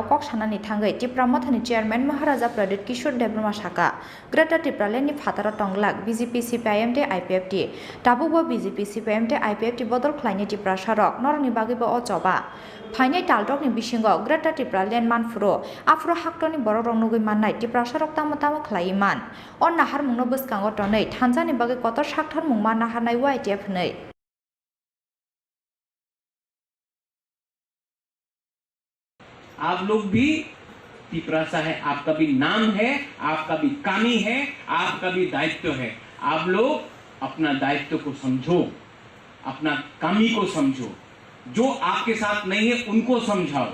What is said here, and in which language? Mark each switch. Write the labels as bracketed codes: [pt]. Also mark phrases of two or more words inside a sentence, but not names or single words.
[trp] कक सानानि थांगै टिप्रा मथनि चेयारमेन महाराजा प्रदीप किशोर देबबर्मा साका ग्रेटर टिप्रालेन्डनि फाताराव टंग्लाक बीजेपी सीपीआईएम आईपीएफ ताबुबो बीजेपी सीपीआईएम आईपीएफ बदल ख्लायनाय टिप्रा सारक नरनि बागैबो अचबा फाइनाय तालदकनि बिसिङाव ग्रेटर टिप्रालेन्ड मानफुरो आफ्रो हाक्टनि बरक रंनुगै माननाय टिप्रा सारक तामो तामो ख्लायमान अ नाहार मुंनो बसकाङाव टनै थानसानि बागै कतर साक्थार मुंमा नाहारनाय वाईटीएफ नै [hi] आप लोग भी पिपरासा है, आपका भी नाम है, आपका भी कामी है, आपका भी दायित्व है। आप लोग अपना दायित्व को समझो, अपना कामी को समझो, जो आपके साथ नहीं है उनको समझाओ।